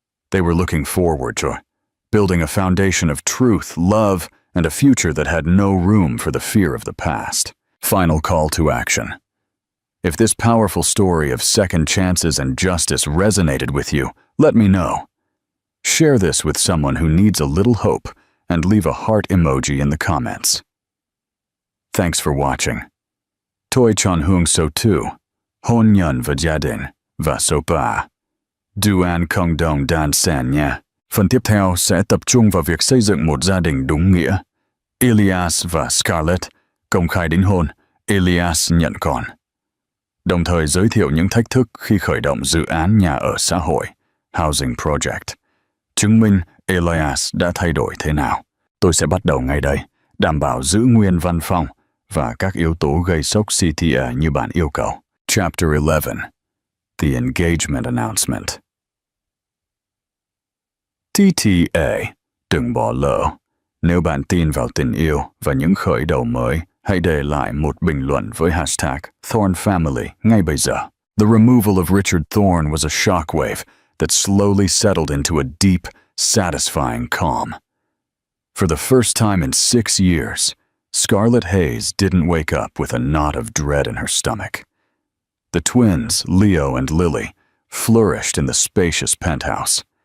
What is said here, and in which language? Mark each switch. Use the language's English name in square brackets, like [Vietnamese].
[English] They were looking forward to building a foundation of truth, love, and a future that had no room for the fear of the past. Final call to action. If this powerful story of second chances and justice resonated with you, let me know. Share this with someone who needs a little hope and leave a heart emoji in the comments. Thanks for watching. [Vietnamese] Tôi chọn hướng số 2, hôn nhân và gia đình, và số 3. Du an không đồng đan sen nha. Phần tiếp theo sẽ tập trung vào việc xây dựng một gia đình đúng nghĩa. Elias và Scarlett công khai đính hôn, Elias nhận con. Đồng thời giới thiệu những thách thức khi khởi động dự án nhà ở xã hội, Housing Project. Chứng minh Elias đã thay đổi thế nào. Tôi sẽ bắt đầu ngay đây, đảm bảo giữ nguyên văn phong và các yếu tố gây sốc CTA như bạn yêu cầu. Chapter 11. [English] The Engagement Announcement. [Vietnamese] TTA, đừng bỏ lỡ. Nếu bạn tin vào tình yêu và những khởi đầu mới, hãy để lại một bình luận với hashtag #ThornFamily ngay bây giờ. [English] The removal of Richard Thorne was a shockwave that slowly settled into a deep, satisfying calm. For the first time in 6 years, Scarlett Hayes didn't wake up with a knot of dread in her stomach. The twins, Leo and Lily, flourished in the spacious penthouse.